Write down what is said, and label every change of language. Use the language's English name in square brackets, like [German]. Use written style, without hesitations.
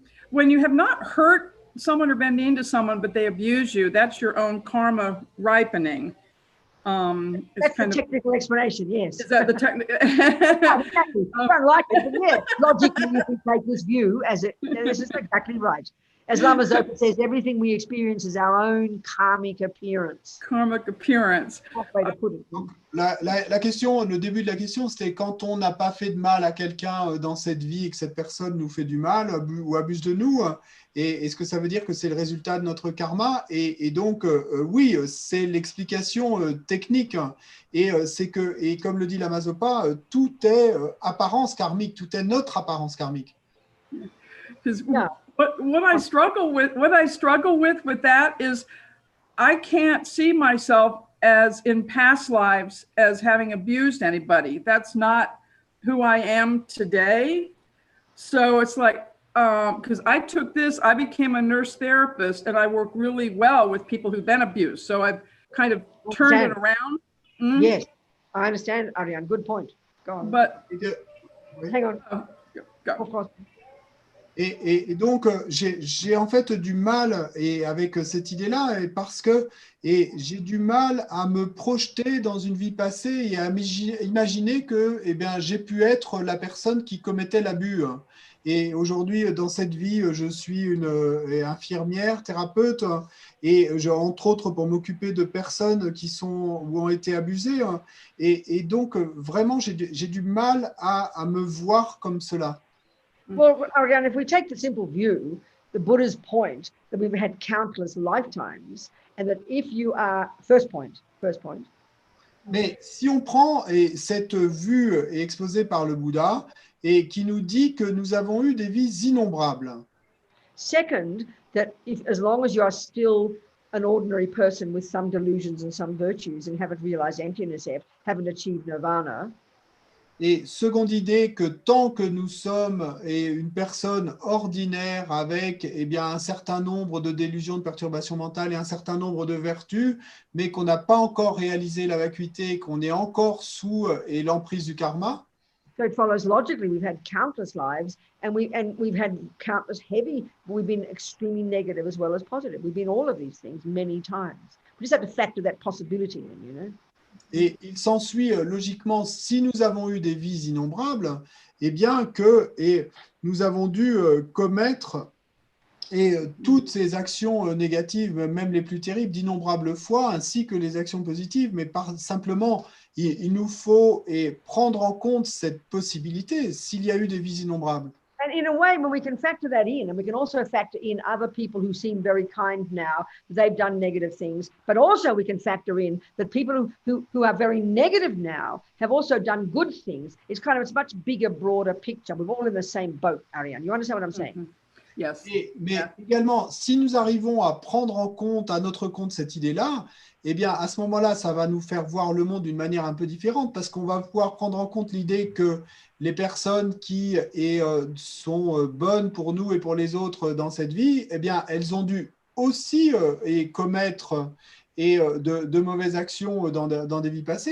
[English] When you have not hurt someone or been mean to someone, but they abuse you, that's your own karma ripening. That's the technical explanation, yes. Is that the technical? Exactly. I don't like it, but yeah, logically you can take this view as this is exactly right. As Lama Zopa says, everything we experience is our own karmic appearance. Karmic appearance. Way to put it. [French] Donc, la question, le début de la question, c'était quand on n'a pas fait de mal à quelqu'un dans cette vie et que cette personne nous fait du mal ou abuse de nous, et est-ce que ça veut dire que c'est le résultat de notre karma? Et donc, oui, c'est l'explication technique. Et c'est que, et comme le dit Lama Zopa, tout est apparence karmique, tout est notre apparence karmique. [English] Yeah. What I struggle with that is I can't see myself as in past lives as having abused anybody. That's not who I am today. So it's like, because I took this, I became a nurse therapist and I work really well with people who've been abused. So I've kind of turned it around. Mm-hmm. Yes, I understand, Ariane. Good point. Go on. But hang on. Go. Of course. [French] Et donc, j'ai en fait du mal avec cette idée-là, parce que j'ai du mal à me projeter dans une vie passée et à imaginer que j'ai pu être la personne qui commettait l'abus. Et aujourd'hui, dans cette vie, je suis une infirmière, thérapeute, et entre autres pour m'occuper de personnes qui sont ou ont été abusées. Et donc, vraiment, j'ai du mal à me voir comme cela. [English] Well, again, if we take the simple view, the Buddha's point that we've had countless lifetimes, and that if you are first point. [French] Mais si on prend cette vue exposée par le Bouddha et qui nous dit que nous avons eu des vies innombrables. [English] Second, that if as long as you are still an ordinary person with some delusions and some virtues and haven't realized emptiness yet, haven't achieved nirvana. [French] Et seconde idée, que tant que nous sommes une personne ordinaire avec un certain nombre de délusions, de perturbations mentales et un certain nombre de vertus, mais qu'on n'a pas encore réalisé la vacuité, qu'on est encore sous l'emprise du karma. [English] So it follows logically, we've had countless lives and we've had countless heavy, but we've been extremely negative as well as positive. We've been all of these things many times. We just have to factor that possibility in, you know. [French] Et il s'ensuit logiquement, si nous avons eu des vies innombrables, que nous avons dû commettre toutes ces actions négatives, même les plus terribles, d'innombrables fois, ainsi que les actions positives, mais simplement, il nous faut prendre en compte cette possibilité, s'il y a eu des vies innombrables. [English] And in a way, when we can factor that in, and we can also factor in other people who seem very kind now, they've done negative things, but also we can factor in that people who are very negative now have also done good things. It's a much bigger, broader picture. We're all in the same boat, Ariane. You understand what I'm saying? Mm-hmm. Yes. [French] Mais également, si nous arrivons à prendre en compte, à notre compte cette idée-là, à ce moment-là, ça va nous faire voir le monde d'une manière un peu différente, parce qu'on va pouvoir prendre en compte l'idée que les personnes qui sont bonnes pour nous et pour les autres dans cette vie, elles ont dû aussi commettre de mauvaises actions dans des vies passées.